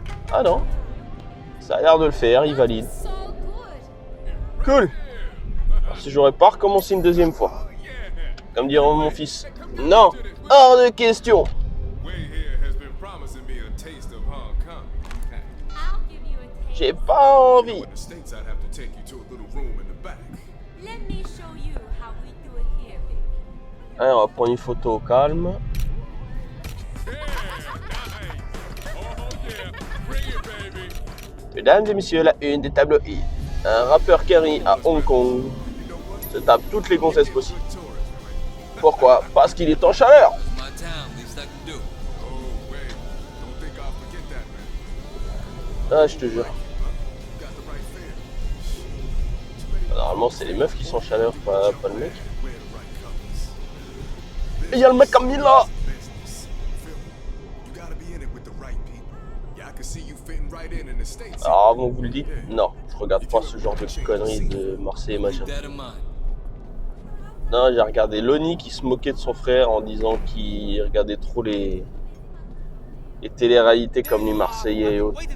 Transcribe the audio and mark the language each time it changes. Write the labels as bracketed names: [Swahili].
[French] Ah non. Ça a l'air de le faire, il valide. [English] So good. Cool. [French] Alors, si j'aurais pas recommencé une deuxième fois. Comme dirait mon fils. Non, hors de question. [English] Way here has been promising me a taste of Hong Kong. I'll give you a taste. [French] J'ai pas envie. [English] In the States, I'd have to take you to a little room in the back. Let me show you how we do it here, baby. [French] Allez, on va prendre une photo au calme. [English] Yeah, nice. Oh yeah, bring it, baby. [French] Mesdames et messieurs, la une des tabloïds. Un rappeur Kerry à Hong Kong se tape toutes les gonzesses possibles. Pourquoi? Parce qu'il est en chaleur. [English] It's my town, least I can do. Oh wait, don't think I'll forget that, man. [French] Ah, je te jure. [English] You got the right fear. [French] Normalement, c'est les meufs qui sont en chaleur, pas le mec. [English] Wear the right colors. [French] Et il y a le mec comme il là. [English] Business. Feel me? You gotta be in it with the right people. Yeah, I can see you fitting right in the States. [French] Alors, avant que vous le dites, non, je regarde pas ce genre de conneries de Marseille et machin. [English] Keep that in mind. [French] Non, j'ai regardé Lonnie qui se moquait de son frère en disant qu'il regardait trop les téléréalités comme les Marseillais et autres.